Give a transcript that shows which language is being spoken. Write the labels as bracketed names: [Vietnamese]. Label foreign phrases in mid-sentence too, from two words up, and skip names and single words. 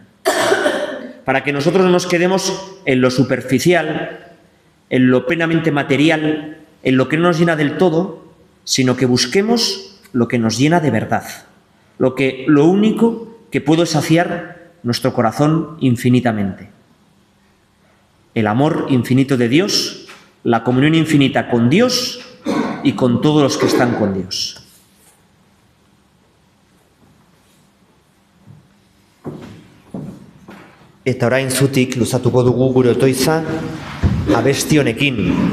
[Spanish] Para que nosotros no nos quedemos en lo superficial, en lo plenamente material, en lo que no nos llena del todo, sino que busquemos lo que nos llena de verdad. Lo único que puede saciar nuestro corazón infinitamente. El amor infinito de Dios, la comunión infinita con Dios y con todos los que están con Dios. [Basque] Eta orain zutik luzatuko dugu gure otoitza abesti honekin.